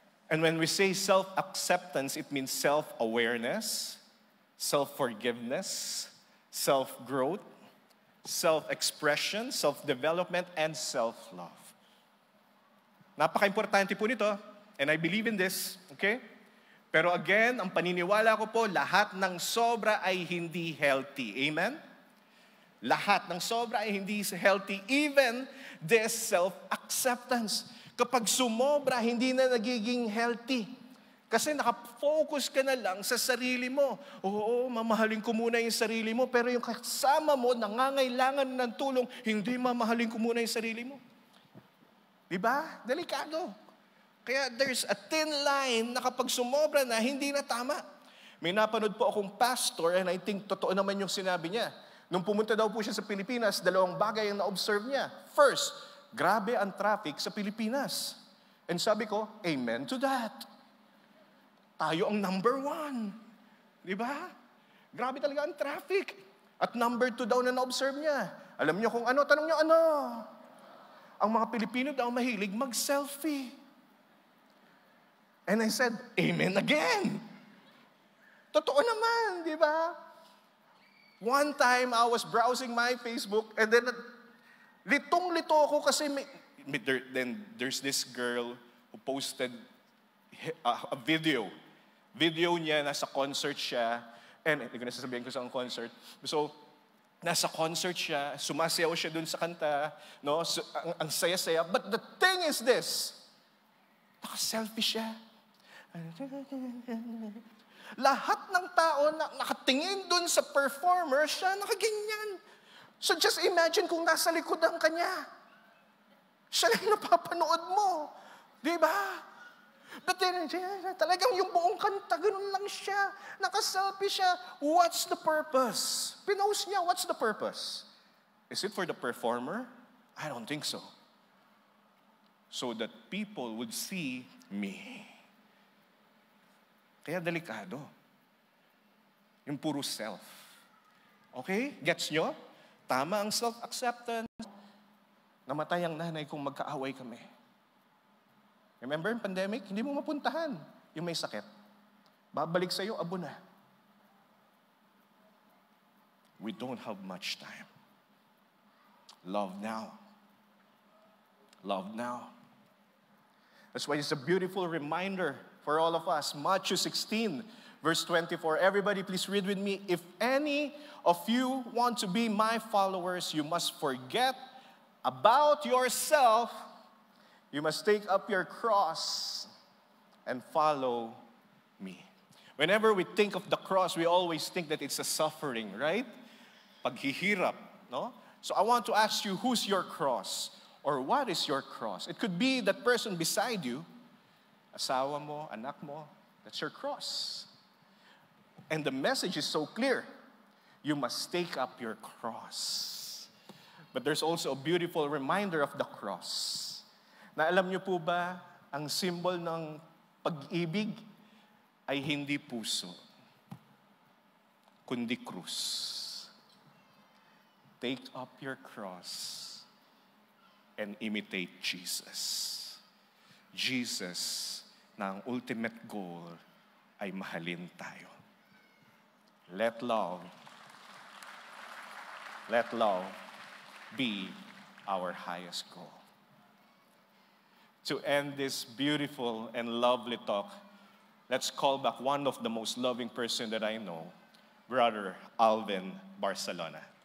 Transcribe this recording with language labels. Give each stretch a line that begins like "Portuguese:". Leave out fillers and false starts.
English: And when we say self-acceptance, it means self-awareness, self-forgiveness, self-growth, self-expression, self-development, and self-love.
Filipino: Napaka-importante po nito,
English: and I believe in this, okay?
Filipino: Pero again, ang paniniwala ko po, lahat ng sobra ay hindi healthy. Amen? Lahat ng sobra ay hindi healthy,
English: even this self-acceptance.
Filipino: Kapag sumobra, hindi na nagiging healthy. Kasi nakafocus ka na lang sa sarili mo. Oo, mamahalin ko muna yung sarili mo, pero yung kasama mo, nangangailangan ng tulong, hindi mamahalin ko muna yung sarili mo. Diba? Delikado. Kaya
English: there's a thin line
Filipino: na kapag sumobra na, hindi na tama. May napanood po akong pastor, and I think totoo naman yung sinabi niya. Nung pumunta daw po siya sa Pilipinas, dalawang bagay ang na-observe niya. First, grabe ang traffic sa Pilipinas. And sabi ko,
English: amen to that.
Filipino: Tayo ang number 1. Di ba? Grabe talaga ang traffic. At number 2 daw na na-observe niya. Alam niyo kung ano? Tanong niyo ano? Ang mga Pilipino daw mahilig mag-selfie.
English: And I said, amen again.
Filipino: Totoo naman, di ba?
English: One time, I was browsing my Facebook and then
Filipino: litong-lito ako
English: kasi then there's this girl who posted a video.
Filipino: Video niya, nasa concert siya, and hindi ko na sasabihin ko sa concert. So, nasa concert siya, sumasayaw siya dun sa kanta, no? So, ang saya-saya.
English: But the thing is this,
Filipino: naka-selfie siya. Lahat ng tao na nakatingin dun sa performer, siya nakaganyan. So just imagine kung nasa likod ang kanya. Siya lang napapanood mo. Di ba? But then, talagang yung buong kanta, ganun lang siya. Nakaselfie siya.
English: What's the purpose?
Filipino: Pinost niya,
English: what's the purpose? Is it for the performer? I don't think so. So that people would see me.
Filipino: Kaya delikado. Yung puro self. Okay? Gets nyo? Tama ang self-acceptance. Namatay ang nanay kung magkaaway kami.
English: Remember yung pandemic?
Filipino: Hindi mo mapuntahan yung may sakit. Babalik sa'yo, abo na.
English: We don't have much time. Love now. Love now. That's why it's a beautiful reminder for all of us. Matthew 16, verse 24. Everybody please read with me. If any of you want to be my followers, you must forget about yourself. You must take up your cross and follow me. Whenever we think of the cross, we always think that it's a suffering, right? Paghihirap, no? So I want to ask you, who's your cross? Or what is your cross? It could be that person beside you,
Filipino: asawa mo, anak mo,
English: that's your cross. And the message is so clear. You must take up your cross. But there's also a beautiful reminder of the cross.
Filipino: Na alam niyo po ba, ang symbol ng pag-ibig ay hindi puso, kundi krus.
English: Take up your cross and imitate Jesus.
Filipino: Jesus na ang
English: ultimate goal
Filipino: ay mahalin tayo.
English: Let love be our highest goal. To end this beautiful and lovely talk, let's call back one of the most loving person that I know, Brother Alvin Barcelona.